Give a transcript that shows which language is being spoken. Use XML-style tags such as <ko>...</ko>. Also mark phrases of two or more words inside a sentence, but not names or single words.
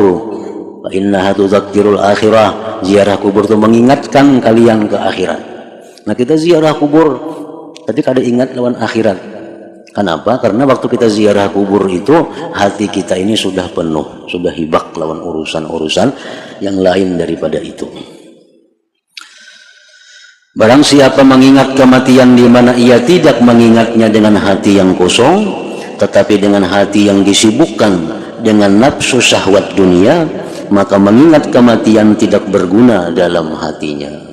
<ar>فإنها تذكر الآخرة,</ar> <id>ziarah kubur itu mengingatkan kalian ke akhirat. Nah, kita ziarah kubur tapi kada ingat lawan akhirat. Kenapa? Karena waktu kita ziarah kubur itu hati kita ini sudah penuh, sudah</id> <bjn>hibak lawan</bjn> <id>urusan-urusan yang lain daripada itu. Barang siapa mengingat kematian di mana ia tidak mengingatnya dengan hati yang kosong, tetapi dengan hati yang disibukkan dengan nafsu syahwat dunia, maka mengingat kematian tidak berguna dalam hatinya.</id>